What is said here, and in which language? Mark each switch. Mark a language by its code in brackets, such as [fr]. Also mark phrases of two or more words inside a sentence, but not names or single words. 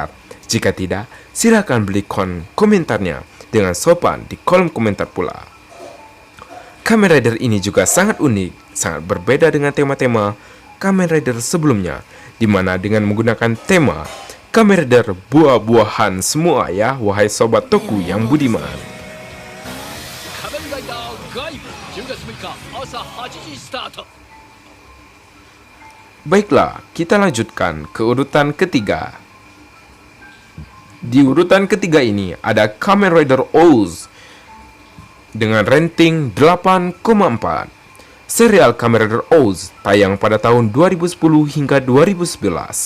[id] Jika tidak, silahkan berikan komentarnya dengan sopan di kolom komentar pula. Kamen Rider ini juga sangat unik, sangat berbeda dengan tema-tema Kamen Rider sebelumnya, di mana dengan menggunakan tema Kamen Rider buah-buahan semua ya, wahai Sobat Toku yang budiman. [ja] 仮面ライダーガイブ10月6日朝8時スタート。 [id] Baiklah, kita lanjutkan ke urutan ketiga. Di urutan ketiga ini ada Kamen Rider Oz dengan rating 8,4. Serial Kamen Rider Oz tayang pada tahun 2010 hingga 2011.